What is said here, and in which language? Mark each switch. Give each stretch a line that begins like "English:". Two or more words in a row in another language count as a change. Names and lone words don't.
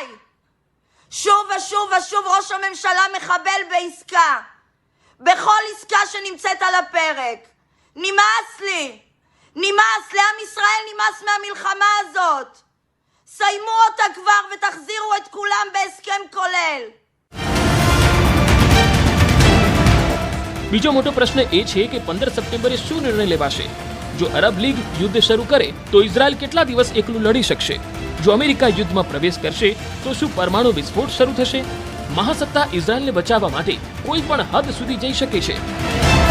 Hebrew: שוב ושוב ושוב ראש הממשלה מחבל בעסקה. בכל עסקה שנמצאת על הפרק. נמאס לי. נמאס, לעם ישראל נמאס מהמלחמה הזאת. סיימו אותה כבר ותחזירו את כולם בהסכם כולל.
Gujarati: બીજો મોટો પ્રશ્ન એ છે કે 15 સપ્ટેમ્બરે શું નિર્ણય લેવાશે? જો અરબ લીગ યુદ્ધ શરૂ કરે તો ઇઝરાયલ કેટલા દિવસ એકલું લડી શકશે? જો અમેરિકા યુદ્ધમાં પ્રવેશ કરશે તો શું પરમાણુ વિસ્ફોટ શરૂ થશે? મહાસત્તા ઇઝરાયલને બચાવવા માટે કોઈ પણ હદ સુધી જઈ શકે છે.